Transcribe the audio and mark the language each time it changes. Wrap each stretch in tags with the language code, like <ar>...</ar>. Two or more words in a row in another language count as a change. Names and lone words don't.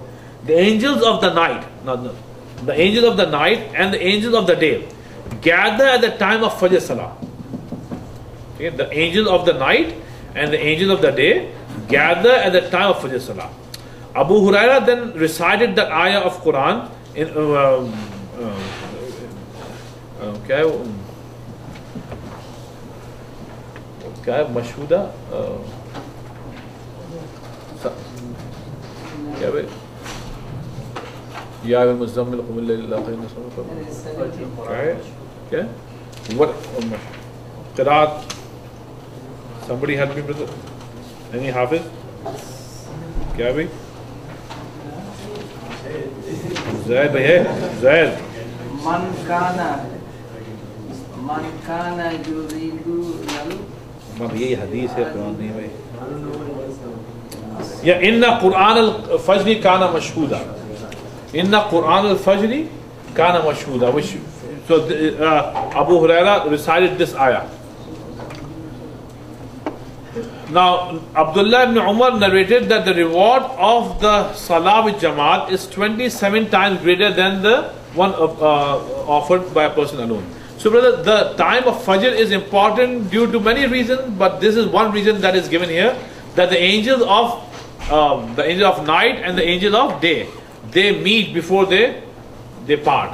<en>The angels of the night, the angels of the night and the angels of the day gather at the time of</en> <ar>فجر صلاة.</ar> <en>Okay? The angels of the night and the angels of the day gather at the time of</en> <ar>فجر صلاة.</ar> <en>Abu Huraira then recited the ayah of Quran in Mashhuda.</en> <ar>يا المزمل قم الليل إلا قليلا.</ar> <en>Okay. What? Qiraat. Somebody help me, brother. Any Hafiz?</en> <ur>کیا بھائی? زید بھائی ہے? Zaid.</ur> <ar>من كان يريد نالو.</ar> <ur>ما بھائی حدیث ہے، قرآن نہیں بھائی.</ur> <ar>يا إن قرآن الفجر كان مشهودا. إن قرآن الفجر كان مشهودا.</ar> <en>So Abu Huraira recited this ayah. Now Abdullah ibn Umar narrated that the reward of the Salah with Jamaat is 27 times greater than the one offered by a person alone. So brother, the time of Fajr is important due to many reasons, but this is one reason that is given here, that the angels of night and the angel of day, they meet before they part.</en>